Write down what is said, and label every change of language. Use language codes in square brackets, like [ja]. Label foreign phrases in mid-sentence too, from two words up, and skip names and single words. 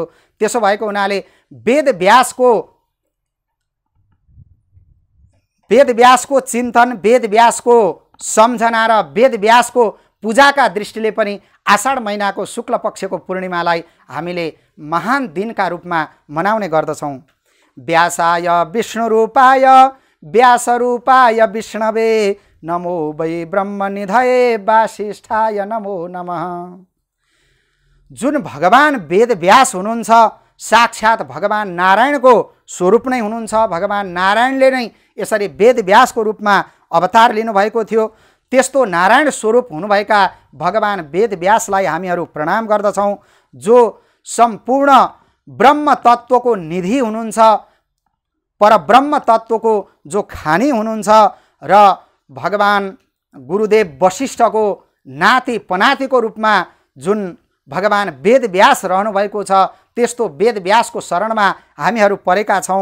[ne] त्यसो भएको हुनाले वेदव्यासको चिन्तन, वेदव्यासको सम्झना र वेदव्यासको पूजाका दृष्टिले पनि आषाढ महिनाको शुक्ल पक्षको पूर्णिमालाई हामीले महान दिनका रूपमा मनाउने गर्दछौँ। [sa] व्यासाय विष्णुरूपाय व्यासरूपाय विष्णवे नमो वै ब्रह्मनिधये वासिष्ठाय नमो नमः। [ne] जुन भगवान वेद व्यास हुनुहुन्छ साक्षात भगवान नारायणको स्वरूप नै हुनुहुन्छ। भगवान नारायणले नै यसरी वेद व्यासको रूपमा अवतार लिनुभएको थियो। त्यस्तो नारायण स्वरूप हुनुभएका भगवान वेद व्यासलाई हामीहरू प्रणाम गर्दछौँ, जो सम्पूर्ण ब्रह्म तत्त्वको निधि हुनुहुन्छ, परब्रह्म तत्त्वको जो खानी हुनुहुन्छ र भगवान गुरुदेव वशिष्ठको नाति पनातिको रूपमा जुन भगवान वेद व्यास रहनुभएको छ, त्यस्तो वेद व्यासको शरणमा हामीहरू परेका छौँ।